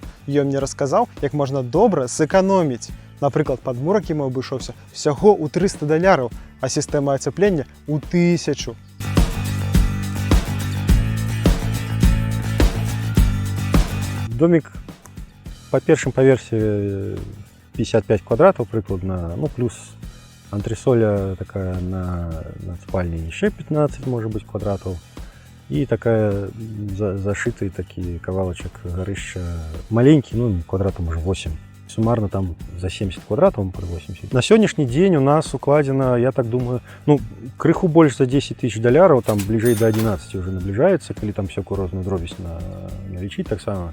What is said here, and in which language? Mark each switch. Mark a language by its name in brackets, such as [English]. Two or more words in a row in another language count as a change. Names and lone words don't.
[Belarusian] Ён мне расказаў, як можна добра сэканоміць. Напрыклад, падмурак яму абышоўся всяго ў $300, а сістэма ацяплення ў 1000. [Russian] Домик [Belarusian] по першым паверсе [Russian] 55 квадратов прыкладна, ну плюс антресоля такая на спальне еще 15, может быть, квадратов. И такая зашитый такие [Belarusian] кавалочек горыща [Russian] маленький, ну квадратов может 8. Суммарно там за 70 квадратов, под 80. На сегодняшний день у нас укладено, я так думаю, ну крыху больше за $10 000, там ближе до 11 уже наближается, [Ukrainian] коли там всякую розную дробість налічить так само.